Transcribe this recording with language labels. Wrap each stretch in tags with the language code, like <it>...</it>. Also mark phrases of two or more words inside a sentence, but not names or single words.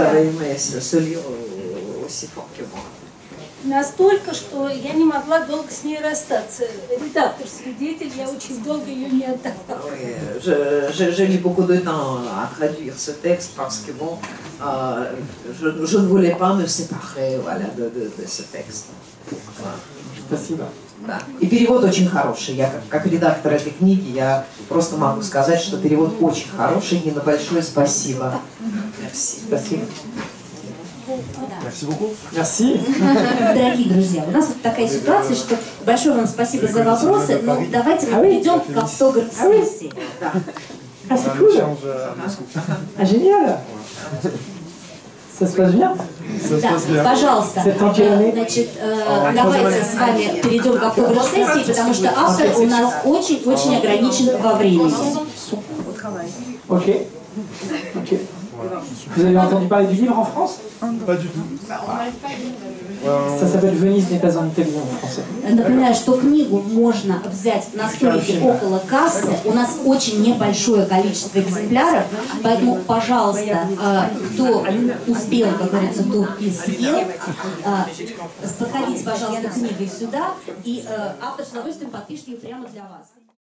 <ru>влюбились в меня.</ru> <fr>avez aimé ce livre aussi fort que moi.</fr> <ru>Настолько, что я не могла долго с ней расстаться. Редактор свидетель, я очень долго ее не отдавала.</ru> <fr>Oui, j'ai mis beaucoup de temps à traduire ce texte parce que bon, je ne voulais pas me séparer, voilà, de ce texte. Voilà.</fr> <ru>Спасибо. Да. И перевод очень хороший. Я как редактор этой книги, я просто могу сказать, что перевод очень хороший. Нина, большое спасибо. Merci. Спасибо. Merci. Дорогие друзья, у нас вот такая ситуация, что большое вам спасибо за вопросы, но давайте мы перейдем к автограф-сессии.</ru> <fr>Ah, c'est cool. Ah, génial. Ça se passe bien?</fr> <ru>Да, пожалуйста,</ru> <fr>C'est en quelle année?</fr> <ru>значит, давайте с вами перейдем к автограф-сессии, потому что автор у нас очень ограничен во времени.</ru> <fr>Ok. Ok. Vous avez entendu parler du livre en France? Pas du tout. Ça s'appelle Venise n'est pas en Italie en français.</fr> <ru>Напоминаю, что книгу можно взять на столике около кассы. У нас очень небольшое количество экземпляров, поэтому, пожалуйста, кто успел, как говорится, тот и съел, подходите, пожалуйста, книгой сюда, и автор с удовольствием подпишет ее прямо для вас.</ru>